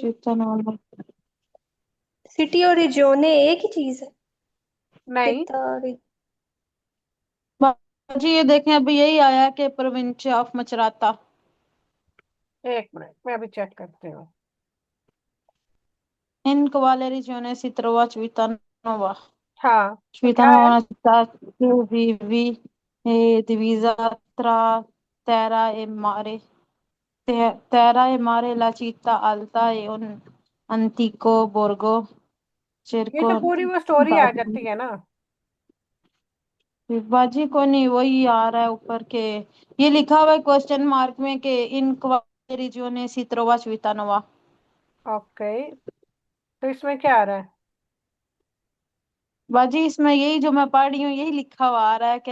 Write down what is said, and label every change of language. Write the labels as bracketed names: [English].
[Hindi] श्वेता नोवा। City और रिजियोने एक ही चीज है? नहीं। सिता बाजी ये देखें, अभी यही आया कि प्रोविंस ऑफ मचराता। एक मिनट, मैं अभी चेक करती हूँ। [Italian] इन quale regione si trova Civitanova? [Hindi] हाँ, तो क्या [Italian] Civitanova [Hindi] है? [Italian] è una città che è divisa tra terra e mare. Terra e mare, la città alta è un antico borgo [Hindi] ये तो पूरी वो स्टोरी आ [Italian] circondato। [Hindi] जाती है ना। बाजी को नहीं, वही आ रहा है ऊपर के। ये लिखा हुआ है क्वेश्चन मार्क में कि [Italian] इन quale regione si trova Civitanova। [Hindi] Okay, तो इसमें क्या आ रहा है? बाजी इसमें यही जो मैं पढ़ रही हूँ यही लिखा हुआ आ रहा है कि